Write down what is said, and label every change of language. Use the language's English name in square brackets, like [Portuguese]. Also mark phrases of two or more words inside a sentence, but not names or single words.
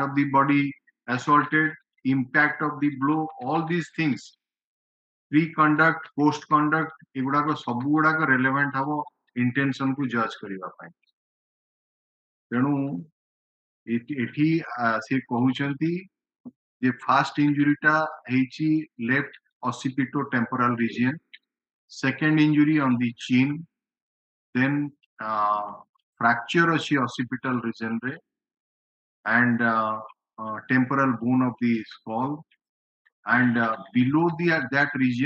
[English] of the body assaulted impact of the blow all these things pre conduct post conduct [Odia] ଏଗୁଡାକ ସବୁ ଗୁଡାକ relevant ହବ intention କୁ judge କରିବା ପାଇଁ ତେଣୁ ଏଠି ସେ କହୁଛନ୍ତି ଯେ [English] first injury [Odia] ଟା ହେଇଛି [English] left occipito-temporal region second injury on the chin then fracture ଅଛି occipital region रे and temporal bone of the skull and below that region